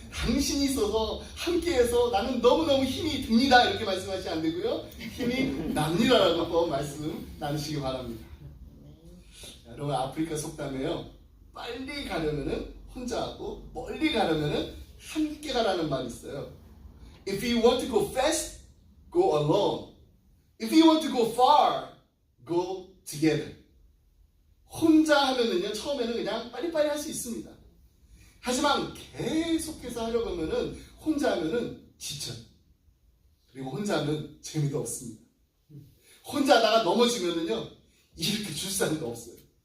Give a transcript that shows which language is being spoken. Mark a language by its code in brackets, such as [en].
[ko] 당신이 있어서 함께해서 나는 너무너무 힘이 듭니다. 이렇게 말씀하시면 안 되고요. 힘이 납니다라고 한번 말씀 나누시기 바랍니다. 여러분 아프리카 속담에요, 빨리 가려면은 혼자 하고 멀리 가려면은 함께 가라는 말이 있어요. [en] If you want to go fast, go alone. If you want to go far, go together. [ko] 혼자 하면은요, 처음에는 그냥 빨리빨리 할 수 있습니다. 하지만 계속해서 하려고 하면은 혼자 하면은 지쳐요. 그리고 혼자 하면 재미도 없습니다. 혼자 하다가 넘어지면은요, 이렇게 줄 사람도 없어요.